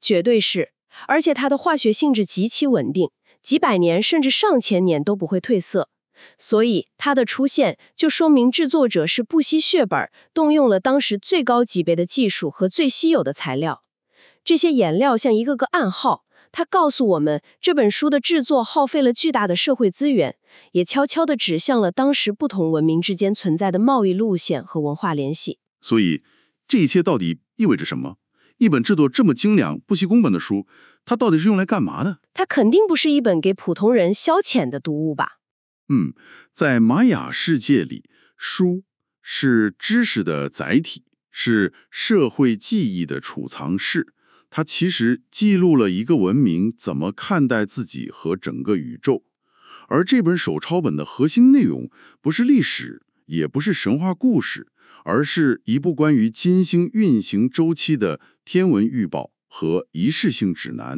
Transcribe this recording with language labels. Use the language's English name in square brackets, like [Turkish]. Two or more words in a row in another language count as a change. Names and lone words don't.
[Chinese] 絕對是，而且它的化學性質極其穩定，幾百年甚至上千年都不會褪色。所以它的出現就說明制作者是不惜血本，動用了當時最高級別的技術和最稀有的材料。這些顏料像一個個暗號， 它告訴我們，這本書的制作耗費了巨大的社會資源，也悄悄地指向了當時不同文明之間存在的貿易路線和文化聯繫。所以，這一切到底意味着什麼？一本制作這麼精良、不惜工本的書，它到底是用來幹嘛的？它肯定不是一本給普通人消遣的讀物吧？在瑪雅世界裡，書是知識的載體，是社會記憶的儲藏室。它其實記錄了一個文明怎麼看待自己和整個宇宙。而這本手抄本的核心內容，不是歷史，也不是神話故事，而是一部關於金星運行週期的天文預報和儀式性指南。